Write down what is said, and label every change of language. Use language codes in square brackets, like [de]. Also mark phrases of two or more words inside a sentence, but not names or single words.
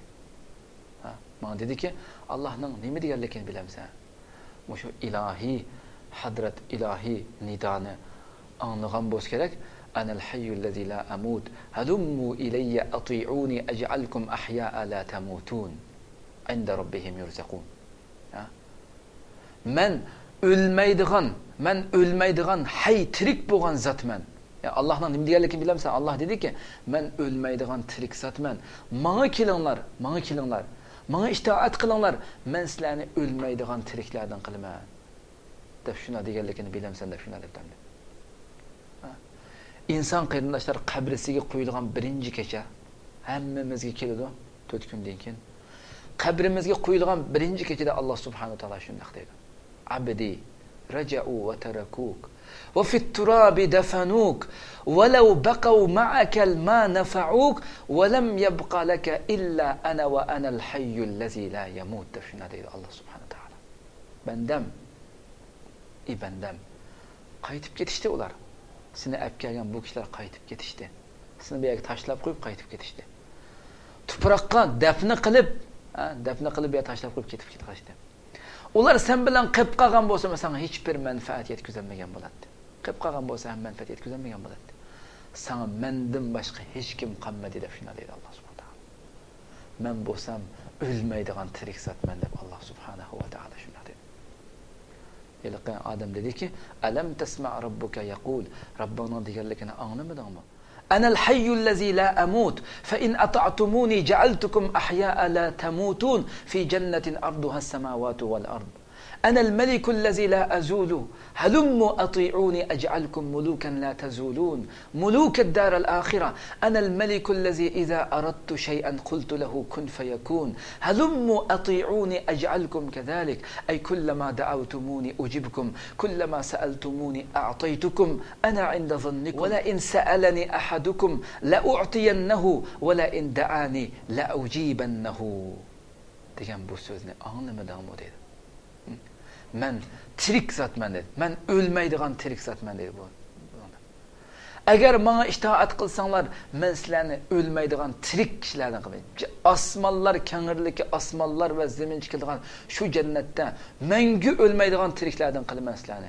[uz] Menga dediki, Allohning nima deganligini bilamsan. Mushu ilohiy hadrat ilohiy nidoni anglagan bo'lsa kerak. [ar] أنا الحي الذي لا أموت هلموا إلي أطيعوني أجعلكم أحياء لا تموتون عند ربهم يرزقون. [uz] Men ölmaydigan hay tirik bo'lgan zotman. Ya Allohning nima deganligini bilamsan? Alloh dediki, "Men ölmaydigan tirik zotman. Menga kelinglar. Menga itoat qilinglar. Men sizlarni ölmaydigan tiriklardan qilaman." deb shuna deganligini bilamsan deb shuna debdi. İnson qarindoshlar qabrisiga qo'yilgan birinchi kecha hammamizga keladi 4 kundan keyin. Qabrimizga qo'yilgan birinchi kechada Alloh [ar] سبحانه وتعالى [uz] shunday deydi. [ar] "عبدي رجعوا وتركوك وفي التراب دفنوك ولو بقوا معك ما نفعوك ولم يبق لك إلا أنا وأنا الحي الذي لا يموت" [uz] deb shunday deydi Alloh subhanahu va taolo. Bandam qaytib ketishdi ular. Seni olib kelgan bu kishilar qaytib ketishdi. Seni bu yerga tashlab qo'yib qaytib ketishdi. Tuproqqa dafn qilib bu yerga tashlab qo'yib ketib ketishdi. Ular sen bilan qilib qolgan bo'lsa, senga hech bir manfaat yetkazolmagan bo'ladi. Qilib qolgan bo'lsa ham manfaat yetkazolmagan bo'ladi. Senga mendan boshqa hech kim qolmadi deb shunday deydi Alloh [ar] سبحانه وتعالى. [uz] Men bo'lsam o'lmaydigan tirik zotman deb Alloh [ar] سبحانه وتعالى [uz] shunday deydi. Yelqan Adam dediki, [ar] "ألم تسمع ربك يقول?" [uz] Rabbingning deganligini anglamadingmi? [ar] "أنا الحي الذي لا أموت فإن أطعتموني جعلتكم أحياء لا تموتون في جنة عرضها السماوات والأرض. أنا الملك الذي لا أزول هلموا أطيعوني أجعلكم ملوكا لا تزولون ملوك الدار الآخرة. أنا الملك الذي إذا أردت شيئا قلت له كن فيكون هلموا أطيعوني أجعلكم كذلك. أي كلما دعوتموني أجبكم كلما سألتموني أعطيتكم أنا عند ظنكم ولئن سألني أحدكم لأعطينه ولئن دعاني لأجيبنه." [uz] degan bu so'zni anglamadingmi dedi. Men tirik zotman dedi. Men o'lmaydigan tirik zotman dedi bu. Agar menga itoat qilsanglar, men sizlarni o'lmaydigan tirik kishilardan qilaman. Osmonlar kengirligi, osmonlar va zamin chiqilgan shu jannatda menga o'lmaydigan tiriklardan qilaman sizlarni.